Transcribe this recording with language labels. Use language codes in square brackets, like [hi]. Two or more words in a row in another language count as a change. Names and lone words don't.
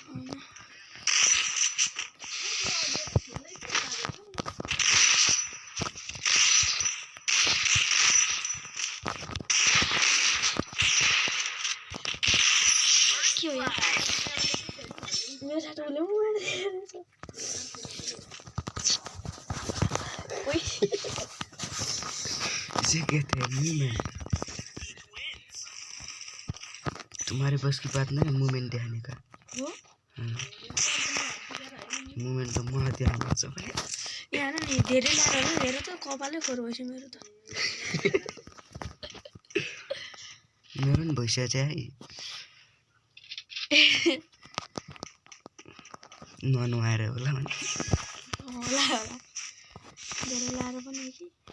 [ne] के हो यार मेरो साथी उसले [hi] तुम्हारे बस की बात नहीं मूवमेंट दिखाने का मूवमेंट तो [ne] मलाई दिखाउनु छ भने यहाँ नि धेरै लाएर हेर त कपालै खोर भइसक्यो मेरो त मेरो नि भइसक्यो चाहिँ ननुहाएर होला भने होला धेरै लाएर पनि कि